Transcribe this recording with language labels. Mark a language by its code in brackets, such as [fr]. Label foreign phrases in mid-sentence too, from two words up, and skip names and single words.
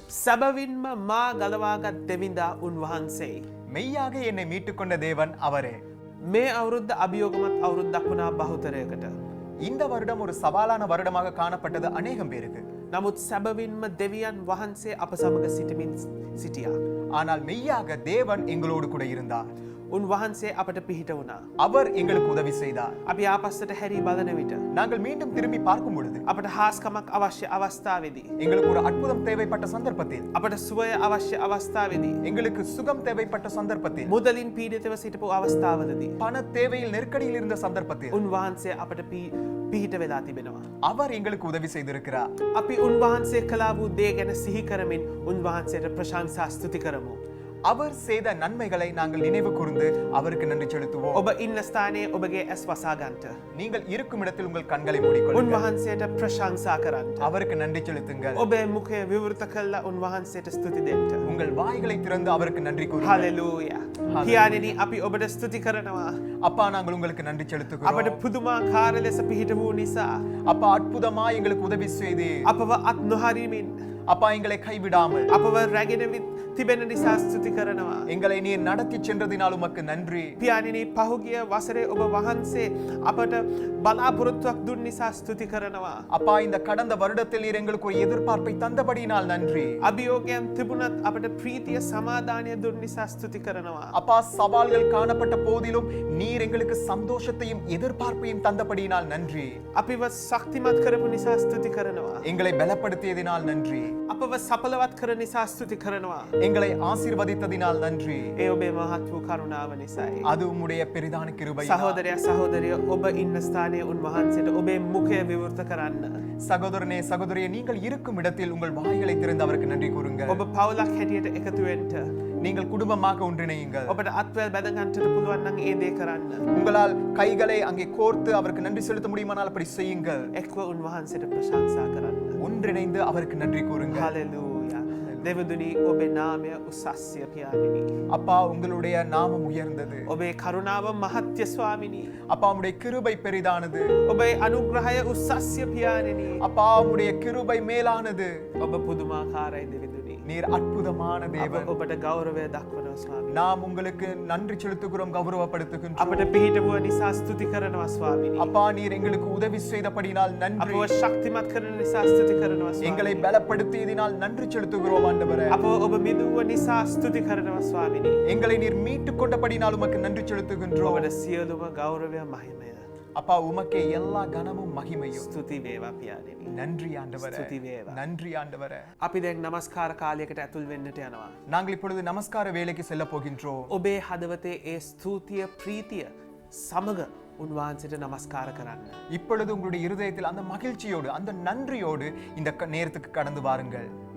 [si] සැබවින්ම මා ගලවාගත් දෙවිඳා උන්වහන්සේ. [ta] மெய்யாக என்னை மீட்டுக்கொண்ட தேவன் அவரே. [si] මේ අවුරුද්ද අභියෝගමත් අවුරුද්දක් වුණා බහුතරයකට. [ta] இந்த வருடம் ஒரு சவாலான வருடமாக காணப்பட்டது அநேகம் பேருக்கு. [si] නමුත් සැබවින්ම දෙවියන් වහන්සේ අප සමග සිටමින් සිටියා. [ta] ஆனால் மெய்யாக தேவன் எங்களோடு கூட இருந்தார். [si] උන්වහන්සේ අපට පිහිට වුණා. [ta] அவர் எங்களுக்கு உதவி செய்தார். [si] අපි ආපස්සට හැරී බලන විට [ta] நாங்கள் மீண்டும் திரும்பி பார்க்கும் பொழுது [si] අපට හාස්කමක් අවශ්‍ය අවස්ථාවේදී [ta] எங்களுக்கு ஒரு அற்புதம் தேவைப்பட்ட சந்தர்ப்பத்தில், [si] අපට සුවය අවශ්‍ය අවස්ථාවේදී [ta] எங்களுக்கு சுகம் தேவைப்பட்ட சந்தர்ப்பத்தில், [si] මුදලින් පීඩිතව සිටපු අවස්ථාවලදී [ta] பண தேவையில் நெருக்கடியில் இருந்த சந்தர்ப்பத்தில் [si] උන්වහන්සේ අපට පිහිට වෙලා තිබෙනවා. [ta] அவர் எங்களுக்கு உதவி செய்திருக்கிறார். [si] අපි උන්වහන්සේ කළා වූ දේ ගැන සිහි කරමින් උන්වහන්සේට ප්‍රශංසා ස්තුති කරමු. [ta] அவர் செய்த நன்மைகளை நாங்கள் நினைவு கூர்ந்து அவருக்கு நன்றி செலுத்துவோம். [si] ඔබ ඉන්න ස්ථානයේ ඔබගේ ඇස් වසා ගන්නට. [ta] நீங்கள் இருக்கும் இடத்தில் உங்கள் கண்களை மூடிக்கொள்ளுங்கள். [si] උන්වහන්සේට ප්‍රශංසා කරන්න. [ta] அவருக்கு நன்றி செலுத்துங்கள். [si] ඔබේ මුඛය විවෘත කළා උන්වහන්සේට ස්තුති දෙන්න. [ta] உங்கள் வாய்களை திறந்து அவருக்கு நன்றி கூறுங்கள். [si] හලෙලූයා. පියාණෙනි අපි ඔබට ස්තුති කරනවා. [ta] அப்பா, நாங்கள் உங்களுக்கு நன்றி செலுத்துகிறோம். [si] අපට පුදුමාකාර ලෙස පිහිට වූ නිසා [ta] அப்பா, அற்புதமாய் எங்களுக்கு உதவி செய்தீர். [si] අපව අත් නොහරීමින් [ta] அப்பா, எங்களை கைவிடாமல் [si] අපව රැගෙන තිබෙන නිසා ස්තුති කරනවා. [ta] எங்களை நீர் நடத்தி சென்றதினால் உமக்கு நன்றி. [si] පියාණෙනි පහුගිය වසරේ ඔබ වහන්සේ අපට බලාපොරොත්තුවක් දුන් නිසා ස්තුති කරනවා. [ta] அப்பா, இந்த கடந்த வருடத்தில் நீர் எங்களுக்கு ஒரு எதிர்பார்ப்பை தந்தபடியினால் நன்றி. [si] අභියෝගයන් තිබුණත් අපට ප්‍රීතිය සමාදානය දුන් නිසා ස්තුති කරනවා. [ta] அப்பா, சவால்கள் காணப்பட்ட போதிலும் நீர் எங்களுக்கு சந்தோஷத்தையும் எதிர்பார்ப்பையும் தந்தபடியினால் நன்றி. [si] අපිව ශක්තිමත් කරපු නිසා ස්තුති කරනවා. [ta] எங்களை பலப்படுத்தியதினால் நன்றி. [si] අපව සඵලවත් කර නිසා ස්තුති කරනවා. [ta] எங்களை ஆசீர்வதித்ததினால் நன்றி. [si] ඒ ඔබේ මහත් වූ කරුණාව නිසායි. [ta] அது உம்முடைய பெரிதான கிருபை. [si] සහෝදරයා සහෝදරිය ඔබ ඉන්න ස්ථානයේ උන්වහන්සේට ඔබේ මුඛය විවෘත කරන්න. [ta] சகோதரனே, சகோதரியே, நீங்கள் இருக்கும் இடத்தில் உங்கள் வாய்களை திறந்து அவருக்கு நன்றி கூறுங்கள். [si] ඔබ පවුලක් හැටියට එකතු වෙන්න. [ta] நீங்கள் குடும்பமாக ஒன்றிணையுங்கள். [si] ඔබට අත්වැල් බැඳ ගන්නට පුළුවන් නම් ඒ දේ කරන්න. [ta] உங்களால் கைகளை அங்கே கோர்த்து அவருக்கு நன்றி செலுத்த முடியுமானால் அப்படி செய்யுங்கள். [si] එක්ව උන්වහන්සේට ප්‍රශංසා කරන්න. [ta] ஒன்றிணைந்து அவருக்கு நன்றி கூறுங்கள். [si] හලෙලූයා. දෙවිඳුනි ඔබේ නාමය උසස්ය පියාණෙනි. [ta] அப்பா, உங்களுடைய நாமம் உயர்ந்தது. [si] ඔබේ කරුණාව මහත්ය ස්වාමිනී. [ta] அப்பா, உம்முடைய கிருபை பெரிதானது. [si] ඔබේ අනුග්‍රහය උසස්ය පියාණෙනි. [ta] அப்பா, உம்முடைய கிருபை மேலானது. [si] ඔබ පුදුමාකාරයි දෙවිඳුනි. [ta] நீர் அற்புதமான [si] අප [ta] தேவன். [si] ඔබට ගෞරවය දක්වනවා ස්වාමී. [ta] நாம் உங்களுக்கு நன்றி செலுத்துகிறோம், கௌரவப்படுத்துகின்றோம். [si] අපට පිහිටවුව නිසා ස්තුති කරනවා ස්වාමිනී. [ta] அப்பா, நீர் எங்களுக்கு உதவி செய்தபடினால் நன்றி. [si] අපව ශක්තිමත් කරන නිසා ස්තුති කරනවා [ta] எங்களை [si] ස්වාමී. [ta] பலப்படுத்தியதினால் நன்றி செலுத்துகிறோம் ஆண்டவரே. [si] අපව ඔබ මිදුව නිසා ස්තුති කරනවා ස්වාමිනී. [ta] எங்களை நீர் மீட்டுக் கொண்டபடினால் உமக்கு நன்றி செலுத்துகின்றோம். [si] ඔබට සියලුම ගෞරවය මහිමය [ta] அப்பா, உமக்கே எல்லா கனமும் மகிமையும். [si] ස්තුති වේවා පියාණෙනි. [ta] நன்றி ஆண்டவரே. [si] ස්තුති වේවා. [ta] நன்றி ஆண்டவரே. [si] අපි දැන් නමස්කාර කාලයකට ඇතුල් වෙන්නට යනවා. [ta] நாங்கள் இப்பொழுது நமஸ்கார வேலைக்கு செல்ல போகின்றோம். [si] ඔබේ හදවතේ ඒ ස්තුතිය ප්‍රීතිය සමග උන්වහන්සේට නමස්කාර කරන්න. [ta] இப்பொழுது உங்களுடைய இருதயத்தில் அந்த மகிழ்ச்சியோடு, அந்த நன்றியோடு இந்த நேரத்துக்கு கடந்து வாருங்கள்.